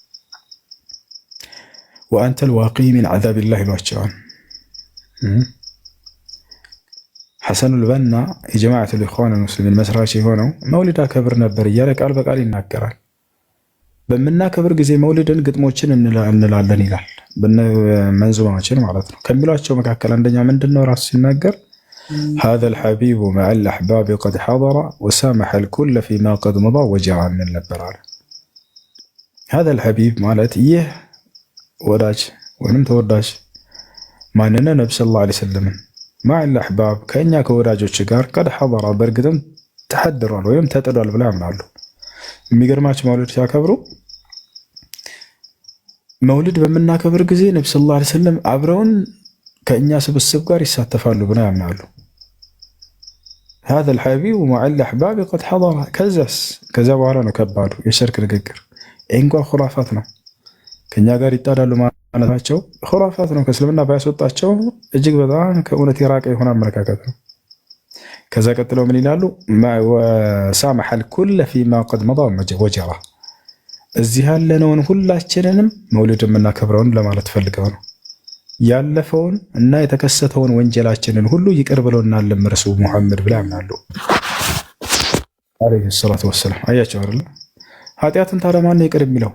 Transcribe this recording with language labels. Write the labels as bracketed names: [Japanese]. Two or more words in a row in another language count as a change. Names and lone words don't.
[Arabic] وأنت الواقي من عذاب الله [Amharic] ይሏቸዋል። ሐሰኑል በና የጀማዓቱል ኢኽዋን ሙስሊሚን መስራች የሆነው መውሊድ አከብር ነበር እያለ ቃል በቃል ይናገራል። በምናከብር ጊዜ መውሊድን ግጥሞችን እንላለን ይላል። መንዙማችን ማለት ነው። ከሚሏቸው መካከል አንደኛ ምንድነው? ራሱ ሲናገር [Arabic] هذا الحبيب مع الأحباب قد حضر وسامح الكل فيما قد مضى وجرى من [Amharic] ነበር አለ። [Arabic] هذا الحبيب [Amharic] ማለት ይህ ወዳጅ ወይንም ተወዳጅ ማንነ ነብዩ [Arabic] صلى الله عليه وسلم مع الأحباب [Amharic] ከኛ ከወዳጆች ጋር [Arabic] قد حضر [Amharic] በእርግጥም ተሐድሯል ወይም ተጥዷል ብለው ያምናሉ። የሚገርማቸው መውሊድ ሲያከብሩ መውሊድ በምናከብር ጊዜ ነብዩ [Arabic] صلى الله عليه وسلم [Amharic] አብረውን ከእኛ ስብስብ ጋር ይሳተፋሉ ብለው ያምናሉ። [Arabic] هذا الحبيب مع الأحباب قد حضر [Amharic] ከዛ በኋላ ነው ከባዱ የሽርክ ንግግር። እንኳ ኹራፋት ነው። ከኛ ጋር ይጣዳሉ ማለታቸው ኹራፋት ነው። ከእስልምና ባያስወጣቸው እጅግ በጣም ከእውነት የራቀ የሆነ አመለካከት ነው። ከዛ ቀጥለው ምን ይላሉ? [Arabic] وسامح الكل فيما قد مضى وجرى [Amharic] እዚህ ያለነውን ሁላችንንም መውሊድ የምናከብረውን ለማለት ፈልገው ነው። ያለፈውን እና የተከሰተውን ወንጀላችንን ሁሉ ይቅር ብሎናል ረሱል ሙሐመድ ብለው ያምናሉ [Arabic] عليه الصلاة والسلام። [Amharic] አያቸው አይደል? ኃጢአትን ታዲያ ማን ነው ይቅር የሚለው?